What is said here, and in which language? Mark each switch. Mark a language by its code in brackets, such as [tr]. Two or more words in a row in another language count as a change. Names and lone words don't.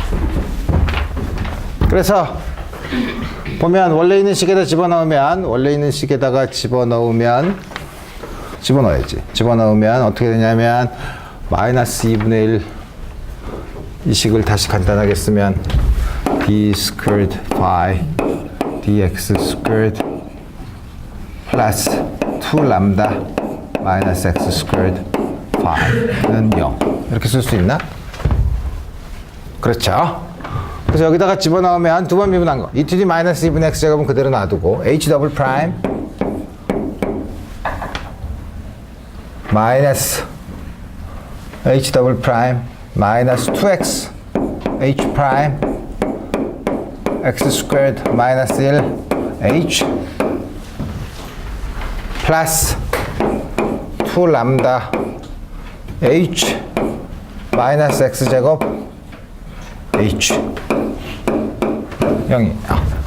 [ko] 그래서 보면 원래 있는 식에다 집어넣어야지. 집어넣으면 어떻게 되냐면 마이너스 2분의 1 이 식을 다시 간단하게 쓰면 [en] d squared phi dx squared [ko] 플러스 2 람다 마이너스 x squared phi는 0 이렇게 쓸 수 있나? 그렇죠. 그래서 여기다가 집어넣으면 두 번 미분한 거 [en] e to the [ko] 마이너스 2분의 x 제곱은 그대로 놔두고 h 더블 프라임 마이너스 [en] h double prime [ko] 마이너스 [en] 2x h prime x squared [ko] 마이너스 1 h 플러스 2 람다 h 마이너스 x 제곱 h 0이에요.